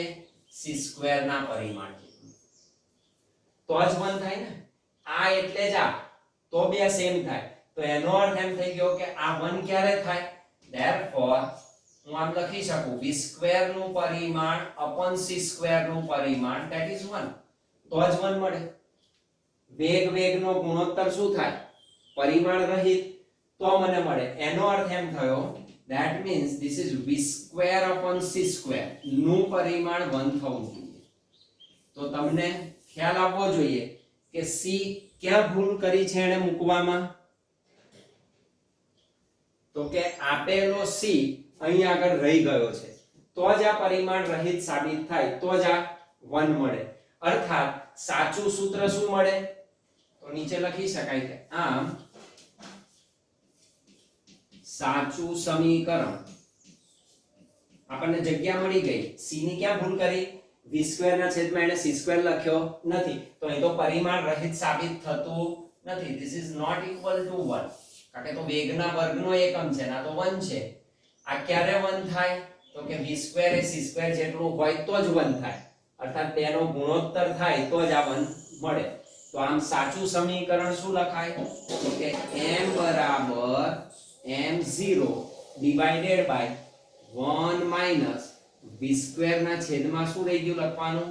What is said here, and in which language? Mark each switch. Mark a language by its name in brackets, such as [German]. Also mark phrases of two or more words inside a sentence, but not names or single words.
[Gujarati] c² ના પરિમાણ જેટલું. તો જ 1 થાય ને. આ એટલે જ આ, તો બે સેમ થાય. તો એનો અર્થ એમ થઈ ગયો કે આ 1 ક્યારે થાય? therefore હું આમ લખી શકું v² નું પરિમાણ upon c² નું પરિમાણ [English] that is [Gujarati] 1. તો જ 1 મળે. વેગનો ગુણોત્તર શું થાય? પરિમાણ રહિત, તો મને મળે. એનો અર્થ એમ થયો [English] that means this is v² upon c² [Gujarati] નું પરિમાણ 1 થવું જોઈએ. તો તમને ખ્યાલ આવવો જોઈએ કે c ક્યાં ભૂલ કરી છે એને મૂકવામાં? તો કે આપેલો c અહીં આગળ રહી ગયો છે, તો જ આ પરિમાણ રહિત સાબિત થાય, તો જ આ 1 મળે. અર્થાત સાચું સૂત્ર શું મળે? તો નીચે લખી શકાય કે આમ સાચું સમીકરણ, આપણને જગ્યા મળી ગઈ. c ની ક્યાં ભૂલ કરી? v² ના છેદમાં એને c² લખ્યો નથી, તો અહીં તો પરિમાણ રહિત સાબિત થતું નથી. [English] this is not equal to 1, [Gujarati] કારણ કે તો વેગના વર્ગનો એકમ છે, ના તો 1 છે. આ ક્યારે 1 થાય? તો કે v² એ c² જેટલું હોય તો જ 1 થાય. અર્થાત તેનો ગુણોત્તર થાય તો જ આ 1 મળે. તો આમ સાચું સમીકરણ શું લખાય? તો કે m બરાબર m0 [English] divided by [Gujarati] 1 માઈનસ v² ના છેદમાં શું રહી ગયું લખવાનું?